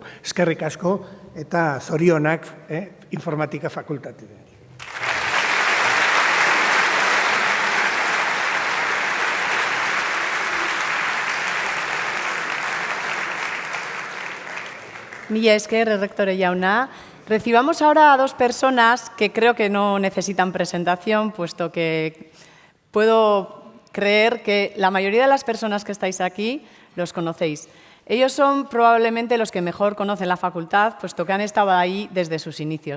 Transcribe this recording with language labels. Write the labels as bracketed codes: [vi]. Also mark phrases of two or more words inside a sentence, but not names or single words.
[eu] Eskerrik asko eta zorionak informatika fakultatean. Mila esker, errektore jauna. [es] Recibamos ahora a dos personas que creo que no necesitan presentación, puesto que puedo creer que la mayoría de las personas que estáis aquí los conocéis. Ellos son probablemente los que mejor conocen la facultad, puesto que han estado ahí desde sus inicios.